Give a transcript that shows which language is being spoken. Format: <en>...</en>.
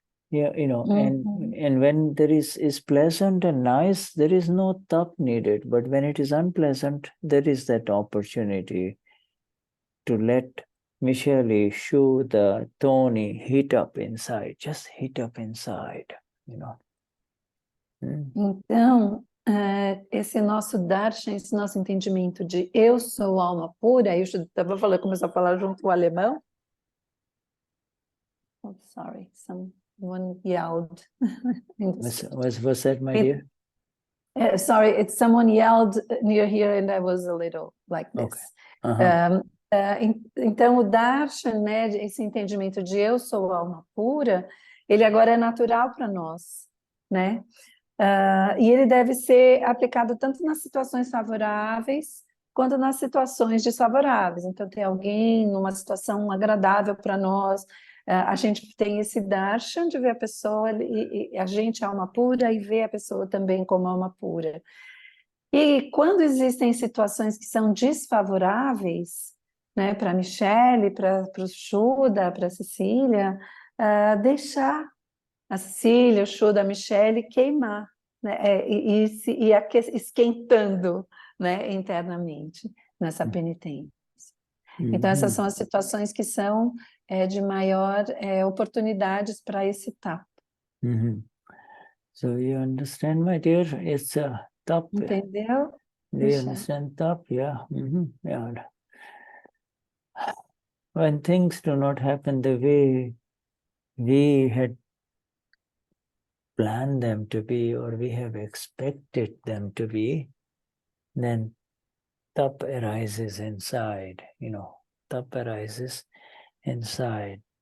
<en>Yeah, you know, and when there is pleasant and nice, there is no tap needed. But when it is unpleasant, there is that opportunity to let Michelle, Shuddha, Tony heat up inside, just heat up inside, you know.</en> <pt>Então, esse nosso darshan, esse nosso entendimento de eu sou alma pura, aí o Shuddha começou a falar junto o alemão.</pt> <en>Oh, sorry, someone yelled. Was that, my dear? Sorry, someone yelled near here and I was a little like this. Okay.</en> <pt>Então, o darshan, né, esse entendimento de eu sou alma pura, ele agora é natural para nós, né? E ele deve ser aplicado tanto nas situações favoráveis quanto nas situações desfavoráveis. Então, tem alguém numa situação agradável para nós, a gente tem esse darshan de ver a pessoa, e a gente é alma pura e vê a pessoa também como alma pura. E quando existem situações que são desfavoráveis, né, para a Michelle, para o Shuddha, para a Cecilia, deixar a Cecilia, o Shuddha, a Michelle queimar, né, e esquentando, né, internamente nessa penitência. Então, essas são as situações que são de maior oportunidades para esse tapa.</pt> <en>So you understand, my dear? It's a tap.</en> <pt>Entendeu?</pt> <en>Do you understand tap? Yeah. Yeah. When things do not happen the way we had planned them to be, or we have expected them to be, then tap arises inside, you know, tap arises inside.</en>